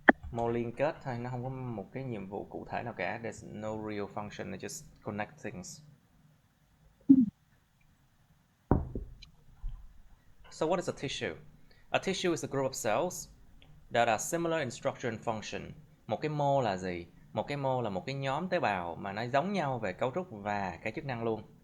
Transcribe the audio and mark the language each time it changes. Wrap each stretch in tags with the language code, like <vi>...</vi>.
<vi>Mô liên kết thôi, nó không có một cái nhiệm vụ cụ thể nào cả.</vi> <en>There's no real function, it just connect things. So what is a tissue? A tissue is a group of cells that are similar in structure and function.</en> <vi>Một cái mô là gì? Một cái mô là một cái nhóm tế bào mà nó giống nhau về cấu trúc và cái chức năng luôn.</vi>